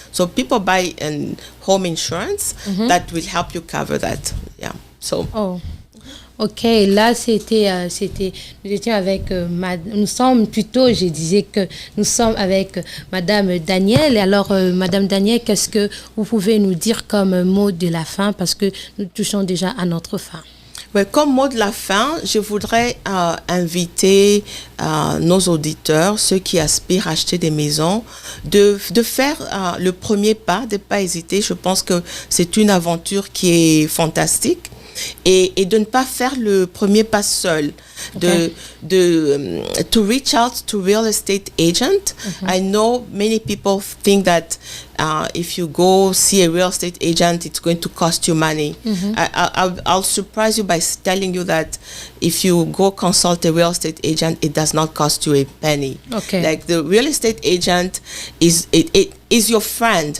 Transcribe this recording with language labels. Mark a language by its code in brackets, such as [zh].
[en] So people buy an home insurance that will help you cover that. So. Oh. [fr] Ok, là c'était nous étions avec nous sommes plutôt, je disais que nous sommes avec Madame Danielle. Et alors Madame Danielle, qu'est-ce que vous pouvez nous dire comme mot de la fin, parce que nous touchons déjà à notre fin. Comme mot de la fin, je voudrais inviter nos auditeurs, ceux qui aspirent à acheter des maisons, de faire le premier pas, de ne pas hésiter. Je pense que c'est une aventure qui est fantastique. Et de ne pas faire le premier pas seul, [en] to reach out to real estate agent. I know many people think that if you go see a real estate agent, it's going to cost you money. I'll surprise you by telling you that if you go consult a real estate agent, it does not cost you a penny. Like the real estate agent is your friend.